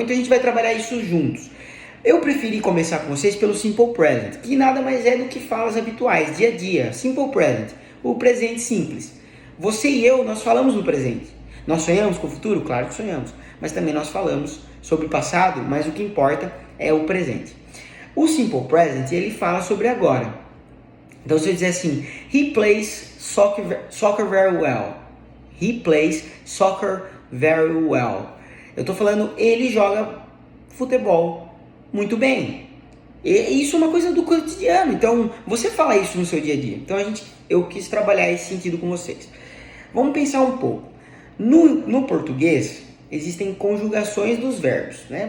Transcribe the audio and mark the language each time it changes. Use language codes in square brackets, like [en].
[pt] Então a gente vai trabalhar isso juntos. Eu preferi começar com vocês pelo Simple Present, que nada mais é do que falas habituais, dia a dia. Simple Present, o presente simples. Você e eu, nós falamos no presente. Nós sonhamos com o futuro? Claro que sonhamos. Mas também nós falamos sobre o passado, mas o que importa é o presente. O Simple Present, ele fala sobre agora. Então, se eu dizer assim, [en] he plays soccer very well. He plays soccer very well. [pt] Eu estou falando, ele joga futebol muito bem. E isso é uma coisa do cotidiano. Então, você fala isso no seu dia a dia. Então, eu quis trabalhar esse sentido com vocês. Vamos pensar um pouco. No português, existem conjugações dos verbos, né?